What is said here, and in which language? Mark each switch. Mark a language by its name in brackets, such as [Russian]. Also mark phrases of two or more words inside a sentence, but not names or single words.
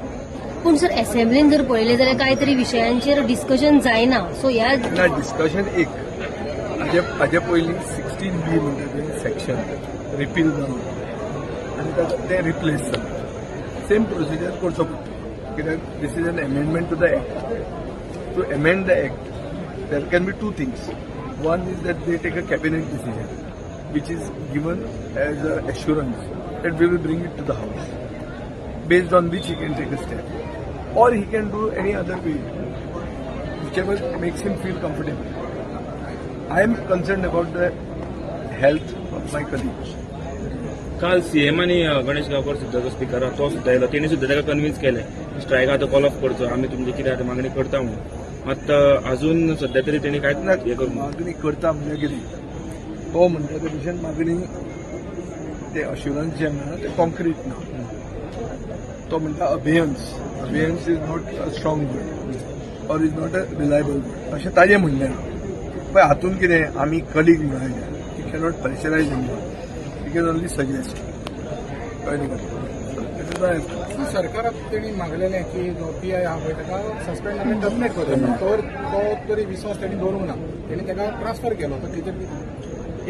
[Konkani] पूण सर असेंब्लीन जर पळयलें जाल्यार कांय तरी विशयांचेर डिस्कशन जायना सो ह्या डिस्कशन एक हाजे पयलीं 16B म्हणटा तें सेक्शन रिपील जावन आनी तें रिप्लेस जालें सेम प्रोसिजर करचो पडटा कित्याक [English] this is an amendment to the act to amend the act there can be 2 things one is that they take a cabinet decision which is given as an assurance that we will bring it to the House, based on which he can take a step. Or he can do any other way, whichever makes him feel comfortable. I am concerned about the health of my colleagues. [Konkani] काल सीएम आणि गणेश गावकर सुद्धा जो स्पीकर हा तो सुद्धा येयलो तेणी सुद्धा ताका कन्विन्स केलें स्ट्रायक आतां [English] call off [Konkani] करचो आमी तुमची कितें आतां मागणी करता म्हणून मात अजून सध्या तरी तेणी कांयच ना हे करून मागणी करता म्हणजे कितें तो म्हणटा ते भशेन मागणी ते अश्युरन्स जे मेळ्ळा ते कॉन्क्रीट ना तो म्हणटा [English] assurance is not a strong word or is not a reliable word [Konkani] अशें ताजें म्हणलें पळय हातून कितें आमी कलीग मेळायले [English] you cannot pressurise you can only suggest [Konkani] कळ्ळें सरकाराक तेणी मागलेलें की जो PI आहा पळय ताका सस्पेंड आनी टर्मिनेट करचो तो तरी विश्वास तेणी दवरूंक ना तेणी ताका ट्रान्सफर केलो तर तेजेर